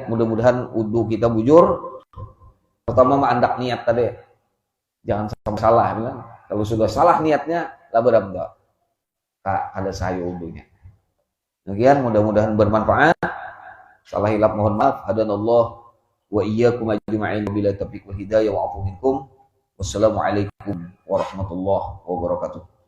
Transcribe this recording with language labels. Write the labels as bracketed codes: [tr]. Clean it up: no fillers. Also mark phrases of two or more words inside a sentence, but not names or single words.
[bjn] Mudah-mudahan wudu kita bujur. Pertama hendak niat tadi. Jangan sampai salah, kan? Kalau sudah salah niatnya, lah benar-benar ada sayu wudunya. [id] Demikian, mudah-mudahan bermanfaat. [bjn] Salah hilap mohon maaf. [ar] هدانا الله وإياكم أجمعين بالتوفيق والهداية والعفو منكم. والسلام عليكم ورحمة الله وبركاته.